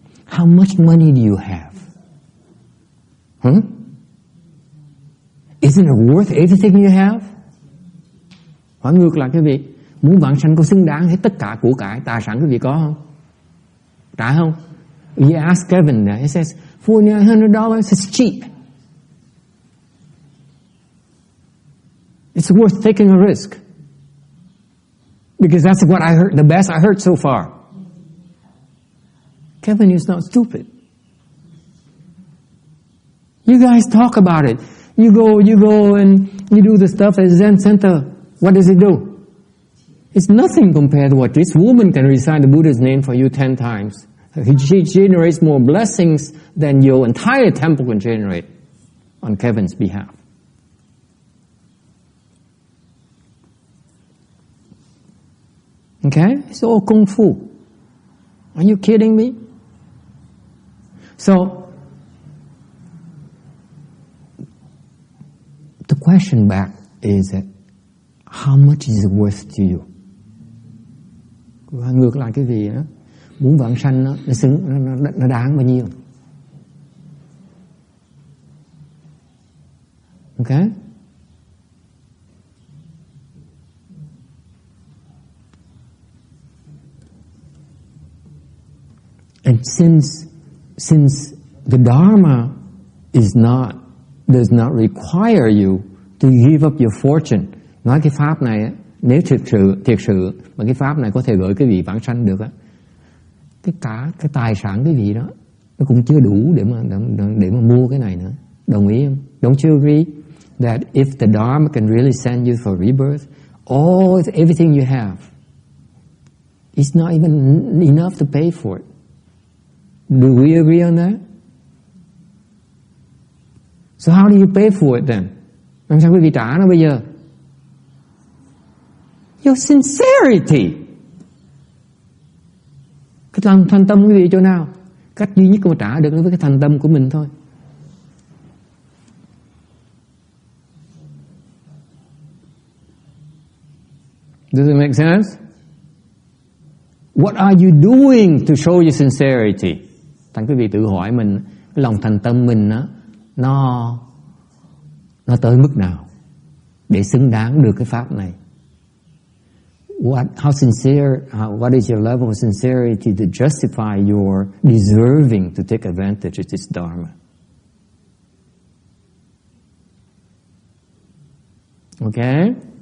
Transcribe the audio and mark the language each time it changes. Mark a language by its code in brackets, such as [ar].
[en] How much money do you have? Isn't it worth everything you have? [vi] Hỏi ngược lại cái vị, muốn vãng sanh có xứng đáng hết tất cả của cải tài sản cái vị có không? Trả không? [en] You ask Kevin there, he says $4,900 is cheap. It's worth taking a risk. Because that's what I heard, the best I heard so far. Kevin is not stupid. You guys talk about it. You go and you do the stuff at Zen Center. What does it do? It's nothing compared to what this woman can recite the Buddha's name for you 10 times. She generates more blessings than your entire temple can generate on Kevin's behalf. Okay? It's all kung fu. Are you kidding me? So, the question back is that how much is it worth to you? [vi] Và ngược lại cái gì đó, muốn vãng sanh nó đáng bao nhiêu? [en] Okay? And since the Dharma does not require you to give up your fortune. [vi] Nói cái pháp này nếu thiệt sự mà cái pháp này có thể gửi cái vị vãng sanh được á, cái tài sản cái vị đó nó cũng chưa đủ để mà mua cái này nữa. Đồng ý không? [en] Don't you agree that if the Dharma can really send you for rebirth, everything you have, it's not even enough to pay for it. Do we agree on that? So how do you pay for it then? [vi] Làm sao quý vị trả nó bây giờ? [en] Your sincerity. [vi] Cái lòng thành tâm quý vị chỗ nào? Cách duy nhất mà trả được nó với cái thành tâm của mình thôi. [en] Does it make sense? What are you doing to show your sincerity? [vi] Thành quý vị tự hỏi mình, cái lòng thành tâm mình nó tới mức nào để xứng đáng được cái pháp này? [en] What is your level of sincerity to justify your deserving to take advantage of this Dharma? Okay?